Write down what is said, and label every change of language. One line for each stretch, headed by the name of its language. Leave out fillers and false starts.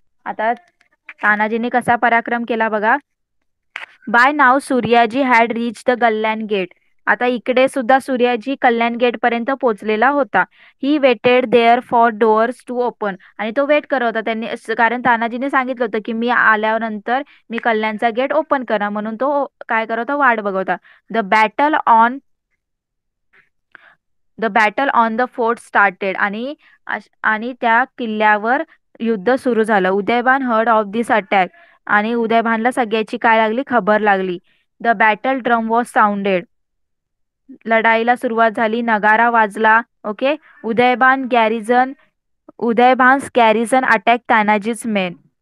Marathi: आता तानाजीने कसा पराक्रम केला बघा.
English: By now Suryaji had reach the Kalyan gate.
Marathi: आता इकडे सुद्धा सूर्याजी कल्याण गेट पर्यंत पोहोचलेला होता.
English: He waited there for doors to open.
Marathi: आणि तो वेट करत होता त्यांनी, कारण तानाजीने सांगितलं होतं की मी आल्यानंतर मी कल्याणचा गेट ओपन करा, म्हणून तो काय करत होता, वाट बघत होता.
English: The battle on the battle on the fort started.
Marathi: आणि त्या किल्ल्यावर युद्ध सुरू झालं.
English: Udaybhan heard of this attack.
Marathi: आणि उदयभानला सगळ्याची काय लागली, खबर लागली.
English: The battle drum was sounded.
Marathi: लढाईला सुरुवात झाली, नगारा वाजला. Okay.
English: Udaybhan garrison Udaybhan's garrison attack Tanaji's men.